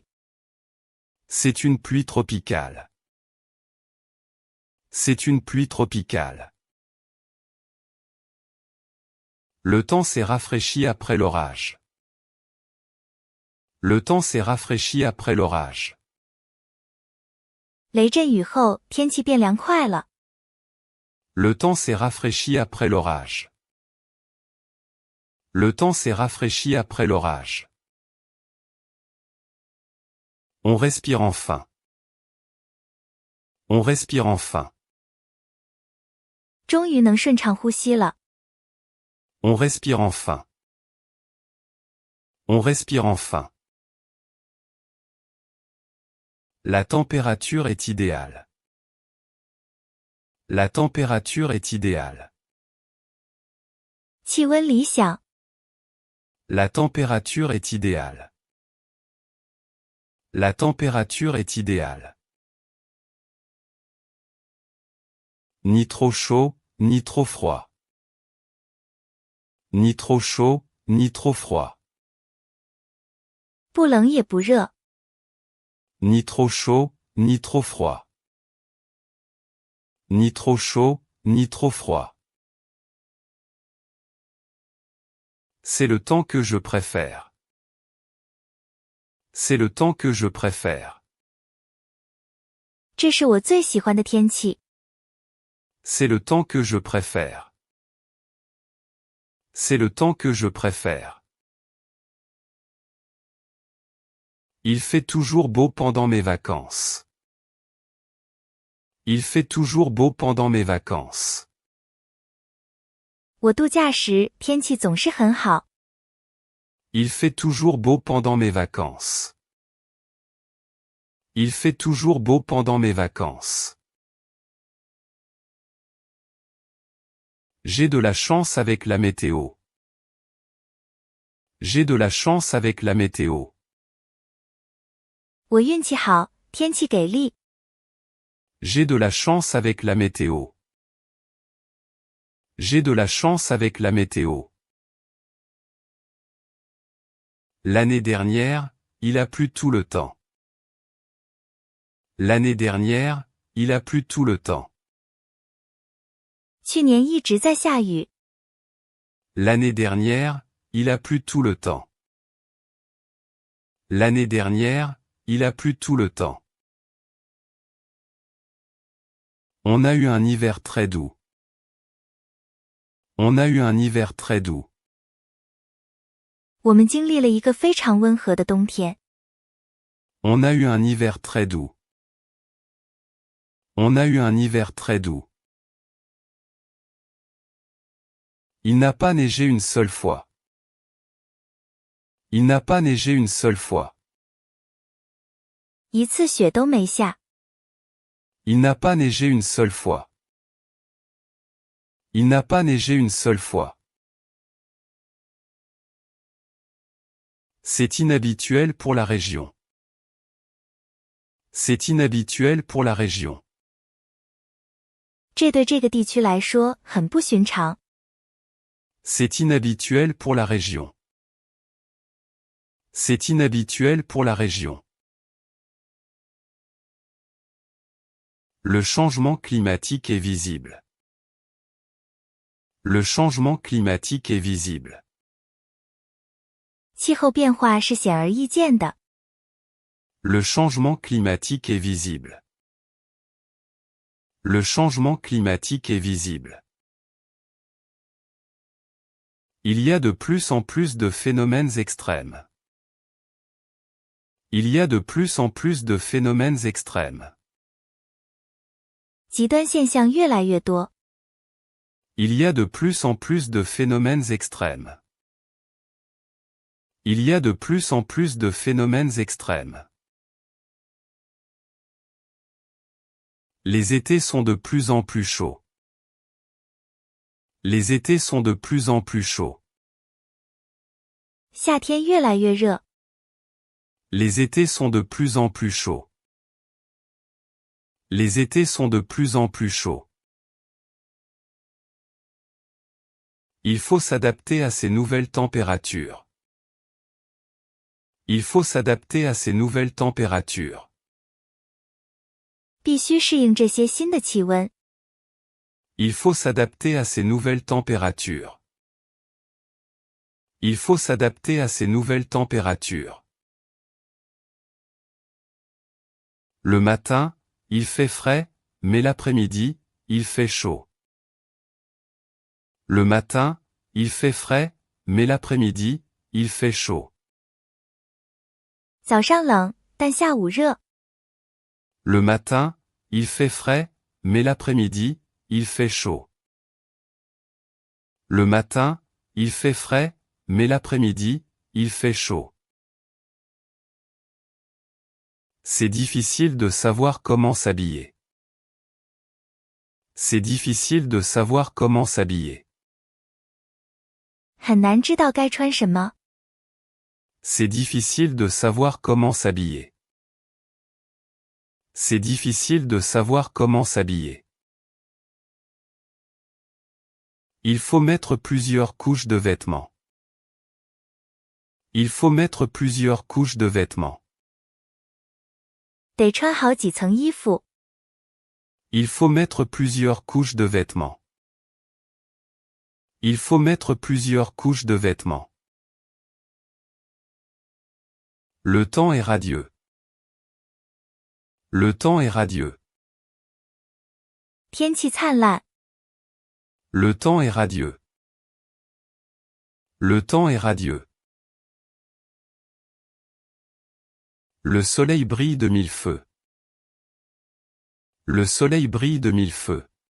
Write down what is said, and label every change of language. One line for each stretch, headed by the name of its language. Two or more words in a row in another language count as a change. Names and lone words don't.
French: C'est une pluie tropicale. C'est une pluie tropicale. Le temps s'est rafraîchi après l'orage. Le temps s'est rafraîchi après l'orage.
Chinese: 雷阵雨后，天气变凉快了。
French: Le temps s'est rafraîchi après l'orage. Le temps s'est rafraîchi après l'orage. On respire enfin. On respire enfin.
Chinese: 终于能顺畅呼吸了。
French: On respire enfin. On respire enfin. La température est idéale. La température est idéale.
Chinese: 气温理想。
French: La température est idéale. La température est idéale. Ni trop chaud, ni trop froid. Ni trop chaud, ni trop froid.
Chinese: 不冷也不热。
French: Ni trop chaud, ni trop froid. Ni trop chaud, ni trop froid. C'est le temps que je préfère. C'est le temps que je préfère.
Chinese: 这是我最喜欢的天气。
French: C'est le temps que je préfère. C'est le temps que je préfère. Il fait toujours beau pendant mes vacances. Il fait toujours beau pendant mes vacances.
Chinese: 我度假时，天气总是很好。
French: Il fait toujours beau pendant mes vacances. Il fait toujours beau pendant mes vacances. J'ai de la chance avec la météo. J'ai de la chance avec la météo.
Chinese: 我运气好，天气给力。
French: J'ai de la chance avec la météo. J'ai de la chance avec la météo. L'année dernière, il a plu tout le temps. L'année dernière, il a plu tout le temps.
Chinese: 去年一直在下雨。
French: L'année dernière, il a plu tout le temps. L'année dernière, il a plu tout le temps. On a eu un hiver très doux. On a eu un hiver très doux.
Chinese: 我们经历了一个非常温和的冬天。
French: On a eu un hiver très doux. On a eu un hiver très doux. Il n'a pas neigé une seule fois. Il n'a pas neigé une seule fois.
Chinese: 一次雪都没下。
French: Il n'a pas neigé une seule fois. Il n'a pas neigé une seule fois. C'est inhabituel pour la région. C'est inhabituel pour la région.
Chinese: 这对这个地区来说很不寻常。
French: C'est inhabituel pour la région. C'est inhabituel pour la région. Le changement climatique est visible. Le changement climatique est visible.
Chinese: 气候变化是显而易见的。
French: Le changement climatique est visible. Le changement climatique est visible. Il y a de plus en plus de phénomènes extrêmes. Il y a de plus en plus de phénomènes extrêmes.
Chinese: 极端现象越来越多。
French: Il y a de plus en plus de phénomènes extrêmes. Il y a de plus en plus de phénomènes extrêmes. Les étés sont de plus en plus chauds. Les étés sont de plus en plus chauds.
Chinese: 夏天越来越热。
French: Les étés sont de plus en plus chauds. Les étés sont de plus en plus chauds. Il faut s'adapter à ces nouvelles températures. Il faut s'adapter à ces nouvelles températures.
Chinese: 必须适应这些新的气温。
French: Il faut s'adapter à ces nouvelles températures. Il faut s'adapter à ces nouvelles températures. Le matin, il fait frais, mais l'après-midi, il fait chaud. Le matin, il fait frais, mais l'après-midi, il fait chaud.
Chinese: 早上冷，但下午热。
French: Le matin, il fait frais, mais l'après-midi, il fait chaud. Le matin, il fait frais, mais l'après-midi, il fait chaud. C'est difficile de savoir comment s'habiller. C'est difficile de savoir comment s'habiller.
Chinese: 很难知道该穿什么。
French: C'est difficile de savoir comment s'habiller. C'est difficile de savoir comment s'habiller. Il faut mettre plusieurs couches de vêtements. Il faut mettre plusieurs couches de vêtements.
Chinese: 得穿好几层衣服。
French: Il faut mettre plusieurs couches de vêtements. Il faut mettre plusieurs couches de vêtements. Le temps est radieux. Le temps est radieux.
Chinese: 天气灿烂。
French: Le temps est radieux. Le temps est radieux. Le soleil brille de mille feux. Le soleil brille de mille feux.